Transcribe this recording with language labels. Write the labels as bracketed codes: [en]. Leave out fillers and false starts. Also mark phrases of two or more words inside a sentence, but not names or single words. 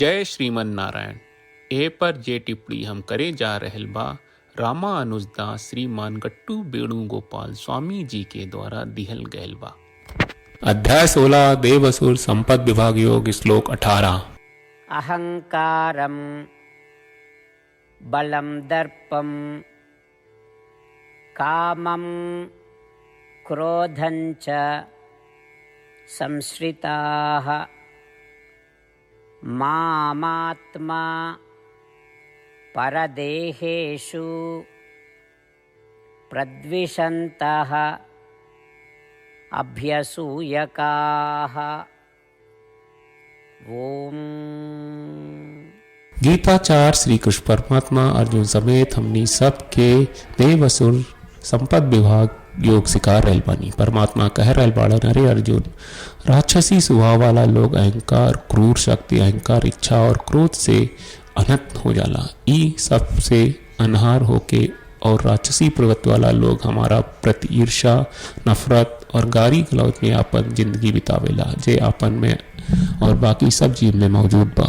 [bho] जय श्रीमन नारायण। ए पर जे टिप्पणी हम करे जा रहल बा रामानुजदास श्रीमान गट्टू वेणुगोपाल स्वामी जी के द्वारा दिहल गयल बा। अध्याय 16 देवसुर संपद विभाग योग श्लोक 18। [sa] अहंकारं बलं दर्पं कामं क्रोधं च संश्रिताः मामात्मा परदेहेषु प्रद्विषन्तः अभ्यसूयकाः। ओम। [bho] गीताचार्य श्री कृष्ण परमात्मा अर्जुन समेत हमनी सब के देवसुर संपद विभाग योग सिखा रहल बानी। परमात्मा कह रहल बाड़न, अरे अर्जुन, राक्षसी स्वभाव वाला लोग अहंकार, क्रूर शक्ति, अहंकार, इच्छा और क्रोध से अनंत हो जाला। ई सब से अनहार होके और राक्षसी प्रवृत्ति वाला लोग हमारा प्रति ईर्षा, नफरत और गारी गलौज में आपन जिंदगी बितावेला, जे आपन में और बाकी सब जीव में मौजूद बा।